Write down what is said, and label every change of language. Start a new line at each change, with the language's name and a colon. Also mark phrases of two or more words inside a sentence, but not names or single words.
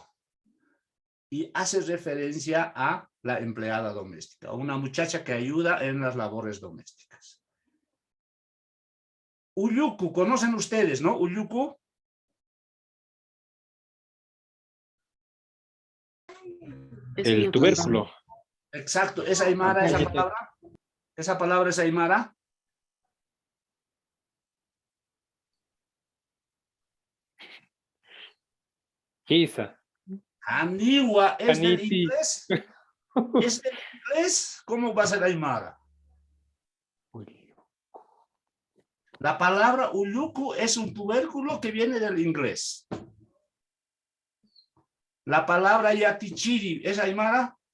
Spanish: Y hace referencia a la empleada doméstica, una muchacha que ayuda en las labores domésticas. Uyuku, ¿conocen ustedes, no? Uyuku. El tubérculo. Exacto, ¿es aymara esa palabra? ¿Esa palabra es aymara? Giza. Aniwa es del Aniti. inglés. ¿Es del inglés? ¿Cómo va a ser aymara? La palabra uyuku es un tubérculo que viene del inglés. La palabra yatichiri es aymara.